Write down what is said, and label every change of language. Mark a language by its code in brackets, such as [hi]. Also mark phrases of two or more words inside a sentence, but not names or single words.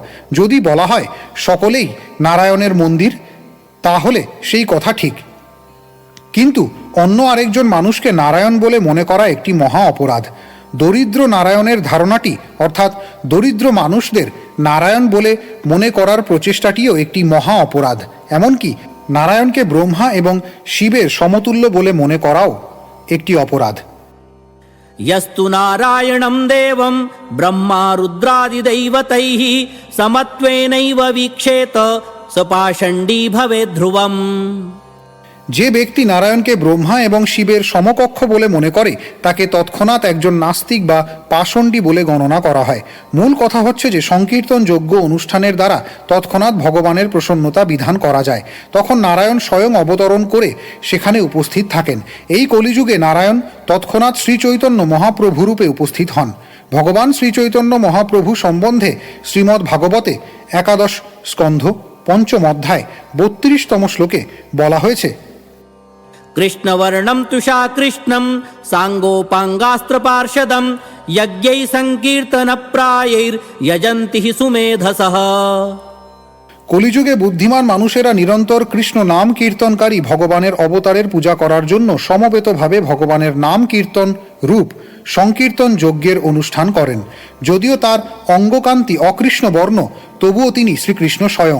[bn] যদি বলা হয় সকলেই নারায়ণের মন্দির তাহলে সেই কথা ঠিক, কিন্তু অন্য আরেকজন মানুষকে নারায়ণ বলে মনে করা একটি মহা অপরাধ। দরিদ্র নারায়ণের ধারণাটি, অর্থাৎ দরিদ্র মানুষদের নারায়ণ বলে মনে করার প্রচেষ্টাটিও একটি মহা অপরাধ। এমনকি নারায়ণকে ব্রহ্মা এবং শিবের সমতুল্য বলে মনে করাও একটি অপরাধ। [sa] यस्तु नारायणं देवं ब्रह्मा रुद्रादिदैवतैः समत्वेनैव वीक्षेत स पाषण्डी भवेत् ध्रुवम्। [bn] যে ব্যক্তি নারায়ণকে ব্রহ্মা এবং শিবের সমকক্ষ বলে মনে করে তাকে তৎক্ষণাৎ একজন নাস্তিক বা পাষণ্ডী বলে গণনা করা হয়। মূল কথা হচ্ছে যে সংকীর্তন যজ্ঞ অনুষ্ঠানের দ্বারা তৎক্ষণাৎ ভগবানের প্রসন্নতা বিধান করা যায়। তখন নারায়ণ স্বয়ং অবতরণ করে সেখানে উপস্থিত থাকেন। এই কলিযুগে নারায়ণ তৎক্ষণাৎ শ্রীচৈতন্য মহাপ্রভুরূপে উপস্থিত হন। ভগবান শ্রীচৈতন্য মহাপ্রভু সম্বন্ধে শ্রীমদ্ ভাগবতে 11 স্কন্ধ 5ম অধ্যায় 32তম শ্লোকে বলা হয়েছে, [sa] कृष्णवर्णं तुषा कृष्णं साङ्गोपाङ्गास्त्रपार्षदं यज्ञै सङ्कीर्तनप्रायैर्यजन्ति हि सुमेधसः। [bn] কলিযুগে বুদ্ধিমান মানুষেরা নিরন্তর কৃষ্ণ নাম কীর্তনকারী ভগবানের অবতারের পূজা করার জন্য সমবেতভাবে ভগবানের নাম কীর্তন রূপ সংকীর্তন যজ্ঞের অনুষ্ঠান করেন। যদিও তার অঙ্গকান্তি অকৃষ্ণ বর্ণ, তবুও তিনি শ্রীকৃষ্ণ স্বয়ং।